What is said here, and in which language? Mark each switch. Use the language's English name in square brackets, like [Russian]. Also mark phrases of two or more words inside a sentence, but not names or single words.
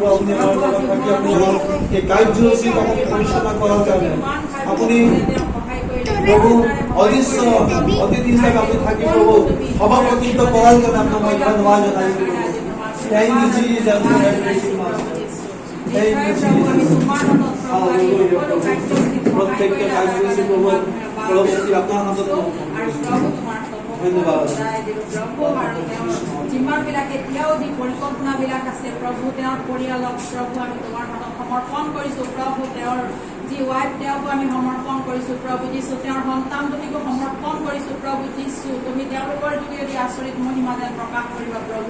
[Bangla] আপনি আমার থাকি আপনি এই কার্যসূচী আপনি পরিচালনা করার জন্য আপনি প্রভু অদৃশ্য অতিথি হিসাবে আপনি থাকি প্রভু সভাপতিত্ব করার জন্য আপনার ধন্যবাদ জানাই প্রভু। [English] Thank you, Jesus. Thank you, Jesus. Hallelujah. [Bangla] প্রত্যেকটা কার্যসূচী প্রভু প্রভু আপনার হাতে ধন্যবাদ। [Assamese] যিমানবিলাক এতিয়াও যি পৰিকল্পনাবিলাক আছে প্ৰভু তেওঁৰ পৰিয়ালক প্ৰভু আমি তোমাৰ হাতত সমৰ্পণ কৰিছোঁ প্ৰভু। তেওঁৰ যি ৱাইফ তেওঁকো আমি সমৰ্পণ কৰিছোঁ প্ৰভু যিছো। তেওঁৰ সন্তান দুটিকো সমৰ্পণ কৰিছোঁ প্ৰভু যিছো। তুমি তেওঁলোকৰ যোগেদি আচৰিত মহিমা যেন প্ৰকাশ কৰিবা প্ৰভু।